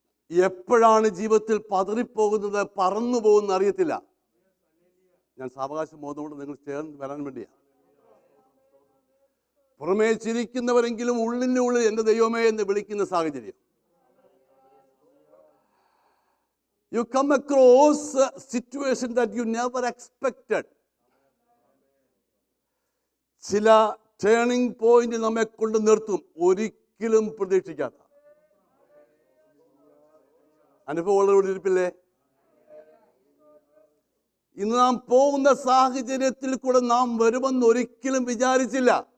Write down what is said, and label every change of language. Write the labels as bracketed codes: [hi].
[ml] എപ്പോഴാണ് ജീവിതത്തിൽ പതറിപ്പോകുന്നത്, പറന്നു പോകുന്നത് അറിയത്തില്ല. ഞാൻ സാവകാശം പോകുന്നതുകൊണ്ട് നിങ്ങൾ ചേർന്ന് വരാൻ വേണ്ടിയാണ്. പുറമേ ചിരിക്കുന്നവരെങ്കിലും ഉള്ളിനുള്ളിൽ എൻ്റെ ദൈവമേ എന്ന് വിളിക്കുന്ന സാഹചര്യം. [en] You come across a situation that you never expected. [ml] ചില ടേണിംഗ് പോയിന്റ് നമ്മെ കൊണ്ട് നിർത്തും, ഒരിക്കലും പ്രതീക്ഷിക്കാത്ത അനുഭവങ്ങളോട് ഇരിപ്പില്ലേ? ഇന്ന് നാം പോകുന്ന സാഹചര്യത്തിൽ കൂടെ നാം വരുമെന്ന് ഒരിക്കലും വിചാരിച്ചില്ല.